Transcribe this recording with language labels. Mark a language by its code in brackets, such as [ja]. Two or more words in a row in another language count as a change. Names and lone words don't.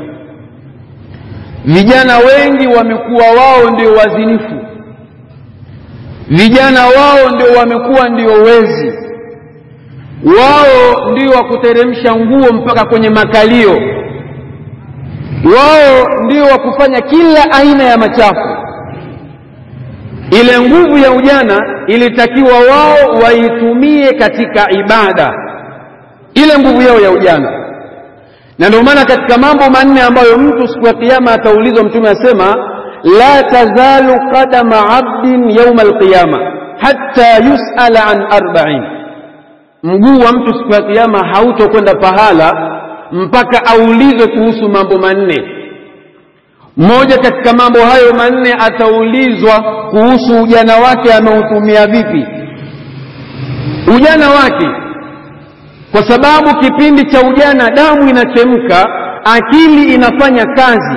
[sw] Vijana wengi wamekuwa wao ndio wazinifu, vijana wao ndio wamekuwa ndio wezi, wao ndio wa kuteremsha nguo mpaka kwenye makalio, wao ndio wa kufanya kila aina ya machafu. Ile nguvu ya ujana ilitakiwa wao waitumie katika ibada, ile nguvu yao ya ujana. Na ndio maana katika mambo manne ambayo mtu siku ya kiyama ataulizwa, Mtume asema [ar] لا تزول قدما عبد يوم القيامة حتى يسأل عن 40. [sw] Mguu wa mtu siku ya kiyama hautokwenda pahala mpaka aulizwe kuhusu mambo manne. Moja katika mambo hayo manne, ataulizwa kuhusu ujana wake, ameutumia vipi ujana wake, kwa sababu kipindi cha ujana damu inachemka, akili inafanya kazi.